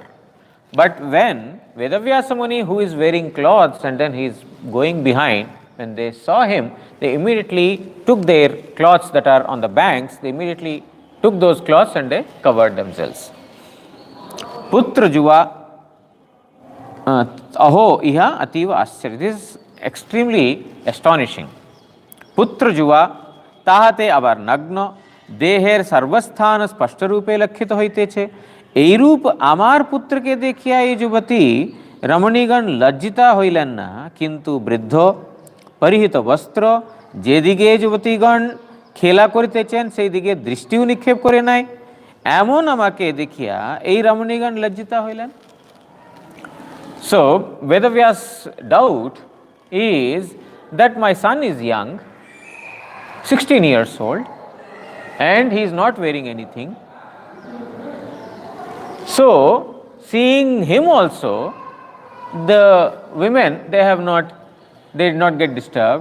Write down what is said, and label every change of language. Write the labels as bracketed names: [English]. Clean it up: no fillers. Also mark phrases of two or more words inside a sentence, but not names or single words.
[English] But when Vedavyasa Muni, who is wearing clothes and then he is going behind, when they saw him, they immediately took their cloths that are on the banks, they immediately took those cloths and they covered themselves. [Sanskrit] पुत्र युवा अहो इह अतीव आश्चर्य. [English] This is extremely astonishing. [Bangla] পুত্র যুবা তাহাতে আবার নগ্ন দেহের সর্বস্থান স্পষ্টরূপে লক্ষিত হইতে ছে. এই রূপ আমার পুত্রকে দেখিয়া এই যুবতী রমণীগণ লজ্জিতা হইলেন না, কিন্তু বৃদ্ধ পরিহিত বস্ত্র যেদিকে যুবতীগণ খেলা করিতেছেন সেই দিকে দৃষ্টিও নিক্ষেপ করে নাই, এমন আমাকে দেখিয়া এই রমণীগণ লজ্জিতা হইলেন। [English] So Vedavyas doubt is that my son is young, 16 years old, and he is not wearing anything. So, seeing him also, the women, they did not get disturbed.